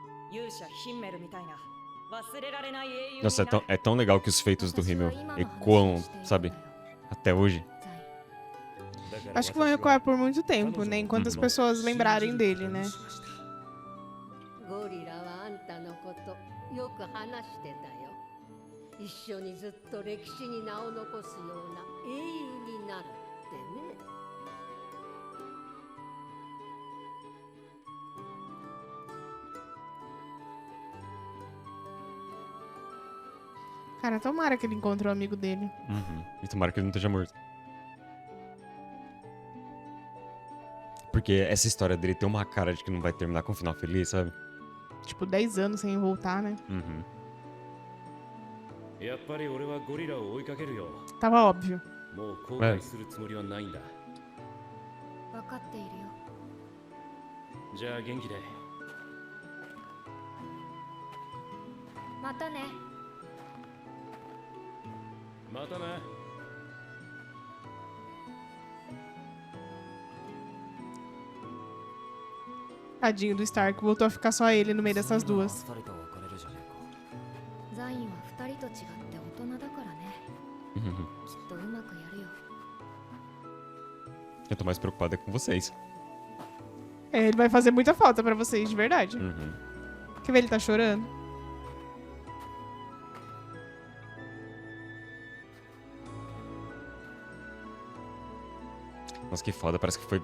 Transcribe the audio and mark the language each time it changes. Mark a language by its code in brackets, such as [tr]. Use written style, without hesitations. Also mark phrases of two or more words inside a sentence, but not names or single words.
[pt] Nossa, é tão legal que os feitos do Himmel ecoam, sabe? Até hoje. Acho que vão ecoar por muito tempo, né? Enquanto as pessoas lembrarem dele, né? [ja] ゴリラはあんたのことよく話してたよ。一緒にずっと歴史に名を残すような英雄になるってね。 [pt] Cara, tomara que ele encontre o amigo dele. E tomara que ele não esteja morto. Porque essa história dele tem uma cara de que não vai terminar com um final feliz, sabe? Tipo, 10 anos sem voltar, né? [ja] やっぱり俺はゴリラを追いかけるよ。 [pt] Tava óbvio. [ja] もう後悔するつもりはないんだ。分かっているよ。じゃあ元気で。またね。またな。 [pt] Tadinho do Stark, voltou a ficar só ele no meio dessas duas. [ja] ザインは2人と違って大人だからね。きっとうまくやるよ。 [pt] Eu tô mais preocupado é com vocês. É, ele vai fazer muita falta pra vocês, de verdade. Quer ver ele tá chorando? Nossa, que foda. Parece que foi...